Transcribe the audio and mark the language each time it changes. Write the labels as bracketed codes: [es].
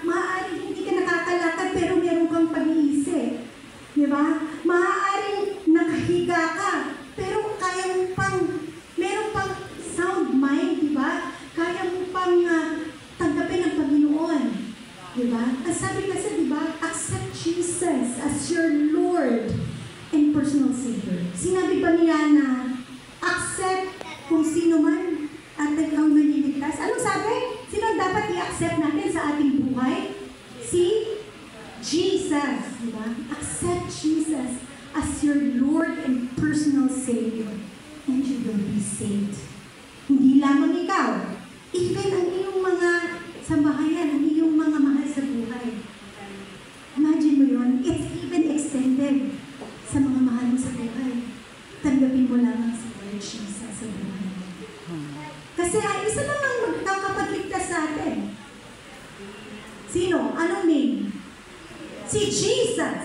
[tl] Maaaring hindi ka nakakalakad pero meron kang pag-iisip, di ba? Maaaring nakahiga ka pero kaya mo meron pang sound mind, di ba? Kaya mo pang tanggapin ang Panginoon, di ba? At sabi kasi, di ba, [en] accept Jesus as your Lord and personal Savior. [tl] Sinabi ba niya na accept kung sino man at ikaw maliligtas? Anong sabi? Sino dapat i-accept natin sa ating buhay? Si Jesus. Diba? [en] Accept Jesus as your Lord and personal Savior. And you will be saved. [tl] Hindi lamang ikaw. Even ang iyong mga sambahayan, ang iyong mga mahal sa buhay. Imagine mo yun. [en] It's even extended [tl] sa mga mahal mo sa buhay. Tanggapin mo lamang si Lord Jesus sa buhay. Kasi isa lang ang magkakapagligtas sa atin. Sino? Anong name? Si Jesus.